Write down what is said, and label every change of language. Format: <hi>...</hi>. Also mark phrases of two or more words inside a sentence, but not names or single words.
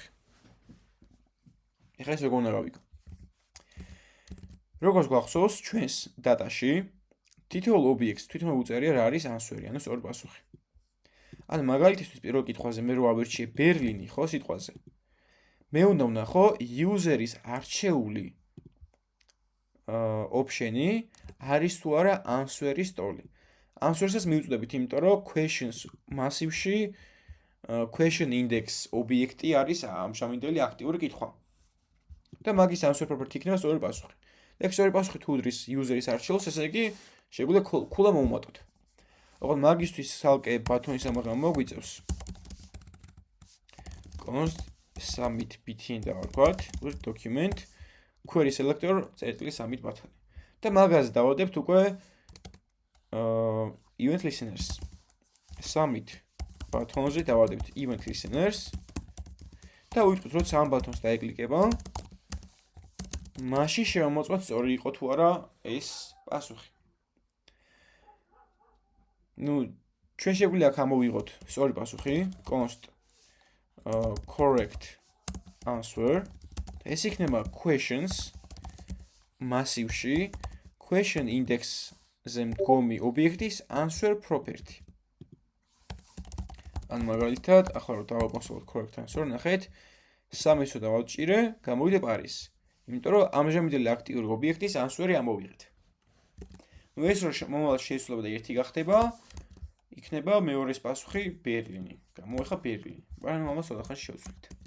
<ka>ეხლა ეს როგორ უნდა გავიგო? როგორც გვახსოვს, ჩვენს დატაში თითოეულ ობიექტს თვითონ უწერია რა არის answer-ი, ანუ სწორი პასუხი. ან მაგალითისთვის პირველ კითხვაზე მე რო ავერჩიე ბერლინი, ხო, სიტყვაზე. მე უნდა ვნახო user-ის არჩეული option-ი არის თუ არა answer-ის ტოლი. answer-ს მივუწოდებით, იმიტომ რომ questions massive-ში</ka> <en>question index</en> <ka>ობიექტი არის ამჟამინდელი აქტიური კითხვა. და მაგის</ka> <en>answer property</en> <ka>იქნება სწორი პასუხი. და სწორი პასუხი თუ უდრის user-ის არჩეულს, ესე იგი შეგვიძლია ქულა მოვუმატოთ. ოღონდ მაგისთვის ცალკე ბატონის ამაღლება მოგვიწევს.</ka> <en>const submit btn დავარქვათ, document query selector წერტილი submit ბატონი.</en> <ka>და მაგაზე დავადებთ უკვე</ka> <en>event listeners.</en> <ka>Submit ბატონზე დავადებთ</ka> <en>event listeners</en> <ka>და ვიტყვით რომ სამ ბატონს დაეკლიკება. მაშინ შევამოწმოთ სწორი იყო თუ არა ეს პასუხი. ჩვენ შეგვიძლია აქ ამოვიღოთ სწორი პასუხი,</ka> <en>const correct answer.</en> <ka>ეს იქნება questions massivში</ka> <en>question index-ზე</en> <ka>მდგომი ობიექტის</ka> <en>answer property.</en> <ka>ან მაგალითად, ახლა რომ დავაკონსოლოთ</ka> <en>correct answer,</en> <ka>ნახეთ, 3-ს დავაჭირე, გამოვიდა პარიზი. იმიტომ რომ ამჟამინდელი აქტიური ობიექტის answer-ი ამოვიღეთ. ეს რომ მომავალში შეიძლება და ერთი გახდება, იქნება მეორეს პასუხი ბერლინი. გამოეხა ბერლინი. მაგრამ ამას ოთხახანში შევცვლით.</ka>